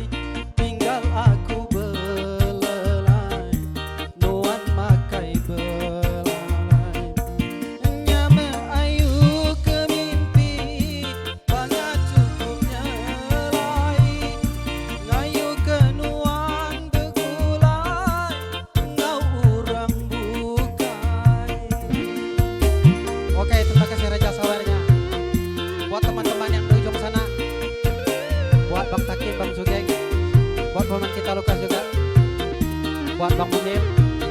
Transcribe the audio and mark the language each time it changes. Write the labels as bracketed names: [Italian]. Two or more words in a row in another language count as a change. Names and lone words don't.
[Iban] Tinggal aku belelai, nuan makai belalai. Nyame ayu ke mimpi, banga cukup nyelai. Ngayu ke nuan begulai, ngau urang bukai. [Indonesian] Oke, terima kasih Raja Sawernya. Buat teman-teman yang di ujung sana, buat Bang Takim, Bang Sugeng, buat paman kita Lukas juga, buat Bang Munir.